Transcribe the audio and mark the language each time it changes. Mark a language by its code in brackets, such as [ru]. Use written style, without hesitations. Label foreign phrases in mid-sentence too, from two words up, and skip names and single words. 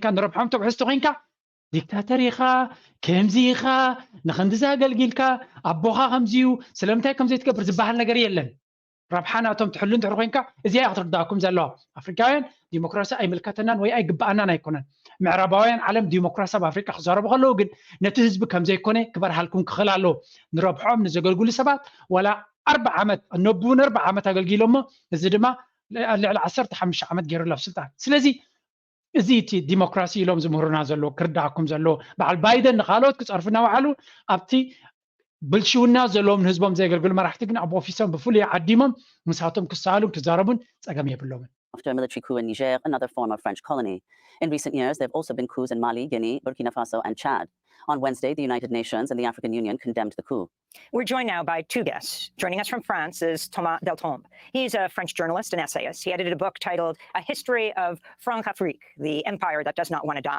[ti] ንረብሖም ተብሕዝቲ ኮይንካ ዲክታተር ኢኻ ከምዚ ኢኻ ንኽንዲዛ ኣገልጊልካ ኣቦኻ ከምዚዩ ስለምንታይ ከምዘይ ትገብር ዝበሃል ነገር የለን ረብሓናቶም ትሕሉ እንድሕር ኮይንካ እዚኣ ክትርዳእኩም ዘለዋ ኣፍሪካውያን ዲሞክራሲ ኣይምልከተናን ወይ ኣይግባኣናን ኣይኮነን ምዕራባውያን ዓለም ዲሞክራሲ ኣብ ኣፍሪቃ ክዛረቡ ከለዉ ግን ነቲ ህዝቢ ከምዘይኮነ ክበርሃልኩም ክኽእል ኣለዎ ንረብሖም ንዘገልግሉ ሰባት ዋላ 40 ዓመት ነቡን 40 ዓመት ኣገልጊሎሞ እዚ ድማ ልዕሊ 15 ዓመት ገይሩሉ ኣብ ስልጣን ስለዚ እዚ እቲ ዲሞክራሲ ኢሎም ዝምህሩና ዘለዎ ክርዳእኩም ዘለዎ በዓል ባይደን ንካልኦት ክፀርፉ እናባዕሉ ኣብቲ ብልሽውና ዘለዎም ንህዝቦም ዘገልግሉ መራሕቲ ግን ኣብ ኦፊሶም ብፍሉይ ዓዲሞም ንሳቶም ክሳሉን ክዛረቡን ፀገም የብሎምን [en] after a military coup in Niger, another former French colony. In recent years, there have also been coups in Mali, Guinea, Burkina Faso, and Chad. On Wednesday, the United Nations and the African Union condemned the coup. We're joined now by two guests. Joining us from France is Thomas Deltombe. He's a French journalist and essayist. He edited a book titled A History of Franc-Afrique, the Empire That Does Not Want to Die.